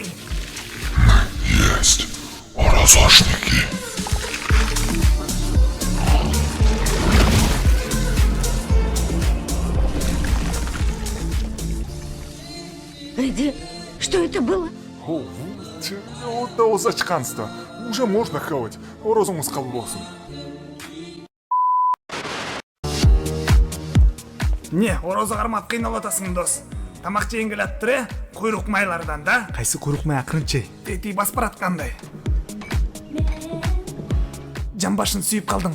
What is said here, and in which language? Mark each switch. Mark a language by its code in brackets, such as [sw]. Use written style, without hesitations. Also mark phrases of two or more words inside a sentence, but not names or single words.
[ru] Есть орозошники. Эдди, что это было? Это озачканство. Уже можно хавать. [ky] Орозумуз кабыл болсун. Не, орозо кармап кыйналып атасың, дос. Тамак жейин келаттыр, куйрук майлардан да? Кайсы куйрук май акырынчы? Тети басып бараткандай. Жамбашын сүйүп калдыңбы?